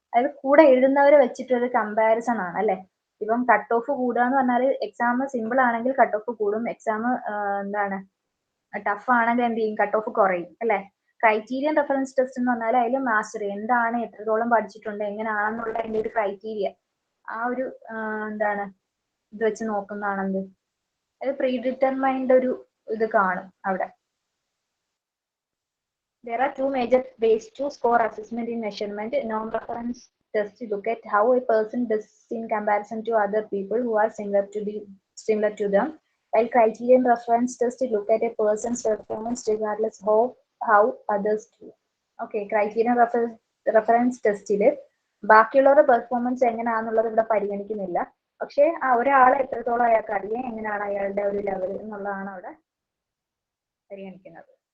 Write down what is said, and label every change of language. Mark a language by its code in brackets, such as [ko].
[ml] അതായത് കൂടെ എഴുതുന്നവരെ വെച്ചിട്ടൊരു കമ്പാരിസൺ ആണ്, അല്ലെ? ഇപ്പം കട്ട് ഓഫ് കൂടുക എന്ന് പറഞ്ഞാൽ എക്സാം സിമ്പിൾ ആണെങ്കിൽ കട്ട് ഓഫ് കൂടും, എക്സാം എന്താണ് ടഫ് ആണെങ്കിൽ എന്ത് ചെയ്യും, കട്ട് ഓഫ് കുറയും, അല്ലെ? ക്രൈറ്റീരിയൻ റെഫറൻസ് ടെസ്റ്റ് എന്ന് പറഞ്ഞാൽ അതിൽ മാസ്റ്ററി എന്താണ്, എത്രത്തോളം പഠിച്ചിട്ടുണ്ട്, എങ്ങനെയാണെന്നുള്ള അതിന്റെ ഒരു ക്രൈറ്റീരിയ, ആ ഒരു എന്താണ് ഇത് വെച്ച് നോക്കുന്നതാണെന്ത്, അത് പ്രീ ഡിറ്റർമൈൻഡ് ഒരു ഇത് കാണും അവിടെ. [en] There are two major ways to score assessment in measurement. Non-reference test look at how a person does in comparison to other people who are similar to them. While criterion reference test look at a person's performance regardless of how others do. [ml] Okay, criterion reference ടെസ്റ്റിൽ ബാക്കിയുള്ളവരുടെ performance എങ്ങനെയാണെന്നുള്ളത് ഇവിടെ പരിഗണിക്കുന്നില്ല. പക്ഷേ ആ ഒരാളെ എത്രത്തോളം അയാൾക്ക് അറിയാം, എങ്ങനെയാണ് അയാളുടെ ഒരു ലെവൽ എന്നുള്ളതാണ് അവിടെ പരിഗണിക്കുന്നത്.